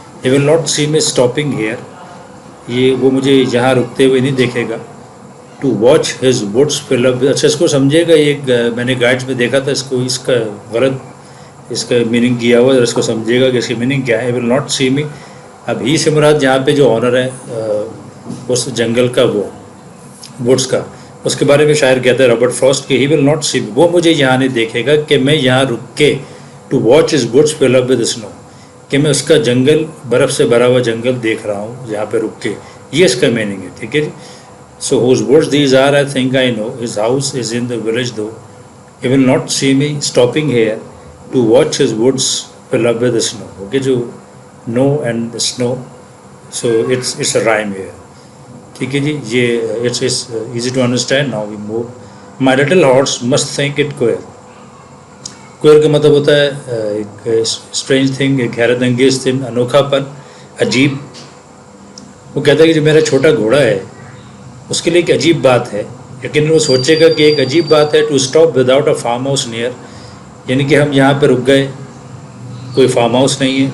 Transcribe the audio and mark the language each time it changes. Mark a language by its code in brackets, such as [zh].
[en] He will not see me stopping here. [hi] ये वो मुझे यहाँ रुकते हुए नहीं देखेगा. [en] To watch his woods fill up. [hi] अच्छा इसको समझेगा. ये मैंने गाइड्स में देखा था, इसको इसका गलत इसका मीनिंग किया हुआ है. इसको समझेगा कि इसकी मीनिंग क्या है. [en] He will not see me. [hi] अब ही से मुराद यहाँ पे जो ऑनर है उस जंगल का, वो वुड्स का, उसके बारे में शायर कहता है रॉबर्ट फ्रॉस्ट कि [en] he will not see me, [hi] वो मुझे यहाँ नहीं देखेगा कि मैं यहाँ रुक के [en] to watch his woods fill up with snow, [hi] कि मैं उसका जंगल, बर्फ़ से भरा हुआ जंगल देख रहा हूँ यहाँ पे रुक के. ये इसका मीनिंग है. ठीक है जी. [en] So whose woods these are, I think I know. His house is in the village though. He will not see me stopping here to watch his woods fill up with snow. Okay, जो know and snow, so it's a rhyme here. [hi] ठीक है जी. [en] ये it's easy to understand. Now we move. My little horse must think it queer. [hi] queer का मतलब होता है एक strange thing, एक हैरत अंगेज थिंग, अनोखापन, अजीब. वो कहता है कि जो मेरा छोटा घोड़ा है उसके लिए एक अजीब बात है, लेकिन वो सोचेगा कि एक अजीब बात है. To stop without a farm house near, यानी कि हम यहाँ पे रुक गए, कोई फार्म हाउस नहीं है.